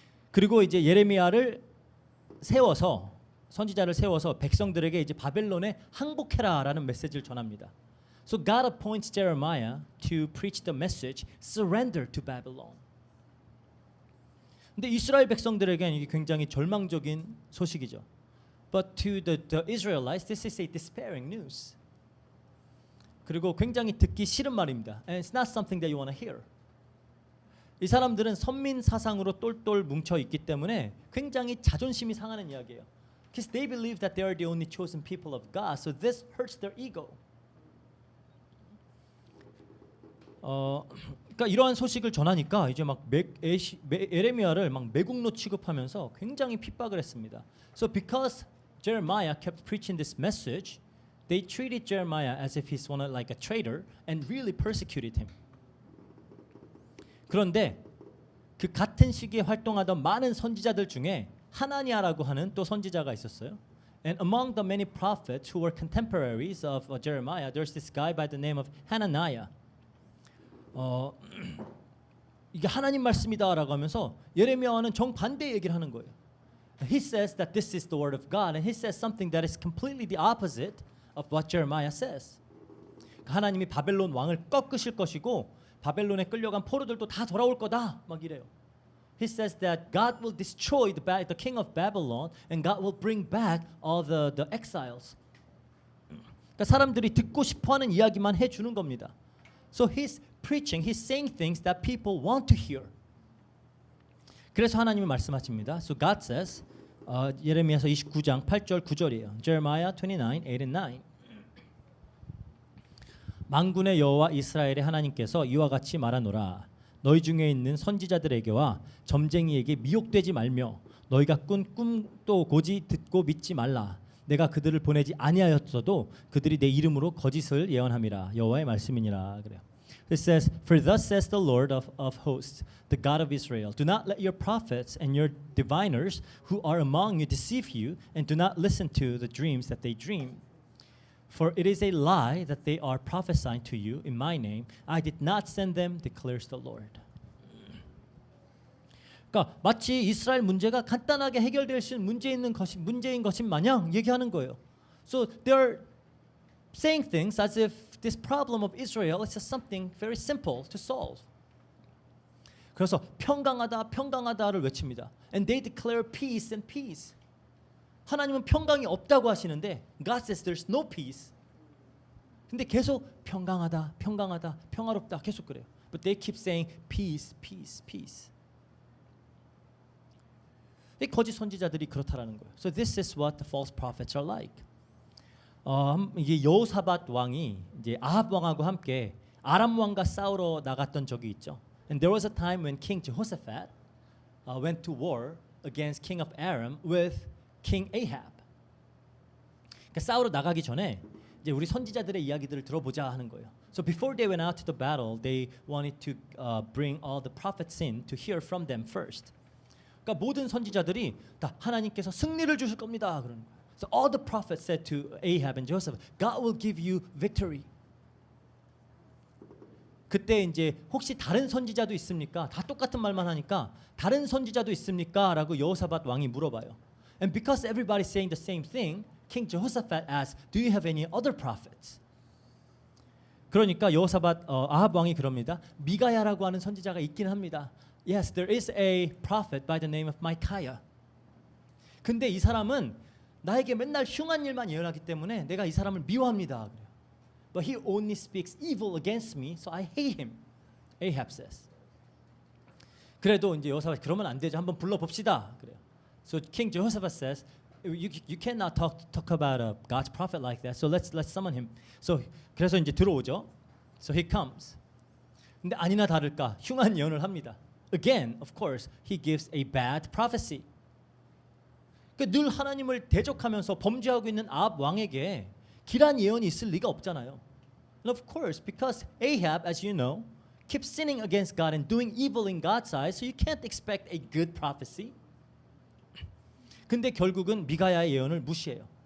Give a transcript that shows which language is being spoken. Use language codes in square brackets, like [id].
[ko] 그리고 이제 예레미야를 세워서 선지자를 세워서 백성들에게 이제 바벨론에 항복해라라는 메시지를 전합니다. [en] So God appoints Jeremiah to preach the message, surrender to Babylon. [ko] 근데 이스라엘 백성들에게는 이게 굉장히 절망적인 소식이죠. [en] But to the Israelites, this is a despairing news. [ko] 그리고 굉장히 듣기 싫은 말입니다. [en] And it's not something that you want to hear. [ko] 이 사람들은 선민 사상으로 똘똘 뭉쳐 있기 때문에 굉장히 자존심이 상하는 이야기예요. [en] Because they believe that they are the only chosen people of God, so this hurts their ego. [ko] 그러니까 이러한 소식을 전하니까 이제 막 예레미야를 막 매국노 취급하면서 굉장히 핍박을 했습니다. [en] So because Jeremiah kept preaching this message, they treated Jeremiah as if he's like a traitor and really persecuted him. [ko] 그런데 그 같은 시기에 활동하던 많은 선지자들 중에 하나니아라고 하는 또 선지자가 있었어요. [en] And among the many prophets who were contemporaries of Jeremiah, there's this guy by the name of Hananiah. [ko] 이게 하나님 말씀이다라고 하면서 예레미야와는 정반대 얘기를 하는 거예요. [en] He says that this is the word of God, and he says something that is completely the opposite of what Jeremiah says. [ko] 하나님이 바벨론 왕을 꺾으실 것이고 바벨론에 끌려간 포로들도 다 돌아올 거다 막 이래요. [en] He says that God will destroy the king of Babylon, and God will bring back all the exiles. [ko] 그러니까 사람들이 듣고 싶어하는 이야기만 해주는 겁니다. [en] So he's preaching, he's saying things that people want to hear. [ko] 그래서 하나님이 말씀하십니다. [en] So God says, [ko] 예레미야서 29장 8절 9절이에요. [en] Jeremiah 29, 8 and 9. [ko] 만군의 여호와 이스라엘의 하나님께서 이와 같이 말하노라. 너희 중에 있는 선지자들에게와 점쟁이에게 미혹되지 말며 너희가 꾼 꿈도 고지 듣고 믿지 말라. 내가 그들을 보내지 아니하였어도 그들이 내 이름으로 거짓을 예언함이라. 여호와의 말씀이니라. 그래요. [en] It says, For thus says the Lord of hosts, the God of Israel, do not let your prophets and your diviners who are among you deceive you, and do not listen to the dreams that they dream. For it is a lie that they are prophesying to you in my name. I did not send them, declares the Lord. [ko] 그러니까 마치 이스라엘 문제가 간단하게 해결될 수 있는 문제인 것인 마냥 얘기하는 거예요. [en] So they're saying things as if this problem of Israel is just something very simple to solve. [ko] 그래서 평강하다, 평강하다를 외칩니다. [en] And they declare peace and peace. [ko] 하나님은 평강이 없다고 하시는데 [en] God says there's no peace. [ko] 근데 계속 평강하다, 평강하다, 평화롭다 계속 그래요. [en] But they keep saying peace, peace, peace. [ko] 이 거짓 선지자들이 그렇다라는 거예요. [en] So this is what the false prophets are like. [ko] 이게 여호사밧 왕이 이제 아합 왕하고 함께 아람 왕과 싸우러 나갔던 적이 있죠. [en] And there was a time when King Jehoshaphat went to war against King of Aram with King Ahab. [ko] 그러니까 싸우러 나가기 전에 이제 우리 선지자들의 이야기들을 들어보자 하는 거예요. [en] So before they went out to the battle, they wanted to bring all the prophets in to hear from them first. [ko] 그러니까 모든 선지자들이 다 하나님께서 승리를 주실 겁니다 그러는 거예요. [en] So all the prophets said to Ahab and Joseph, God will give you victory. [ko] 그때 이제 혹시 다른 선지자도 있습니까? 다 똑같은 말만 하니까 다른 선지자도 있습니까? 라고 여호사밧 왕이 물어봐요. [en] And because everybody's saying the same thing, King Jehoshaphat asked, Do you have any other prophets? [ko] 그러니까 여호사밧 아합 왕이 그럽니다. 미가야라고 하는 선지자가 있긴 합니다. [en] Yes, there is a prophet by the name of Micaiah. [ko] 근데 이 사람은 나에게 맨날 흉한 일만 예언하기 때문에 내가 이 사람을 미워합니다. 그래요. [en] But he only speaks evil against me, so I hate him. Ahab says. [ko] 그래도 이제 여호사밧 그러면 안 되죠. 한번 불러 봅시다. 그래요. [en] So King Jehoshaphat says, you cannot talk about a God's prophet like that. So let's summon him. [ko] So 그래서 이제 들어오죠. [en] So he comes. [ko] 근데 아니나 다를까 흉한 예언을 합니다. [en] Again, of course, he gives a bad prophecy. [ko] 늘 하나님을 대적하면서 범죄하고 있는 아합 왕에게 길한 예언이 있을 리가 없잖아요. [en] And of course, because Ahab, as you know, keeps sinning against God and doing evil in God's eyes, so you can't expect a good prophecy. [ko] 근데 결국은 미가야의 예언을 무시해요.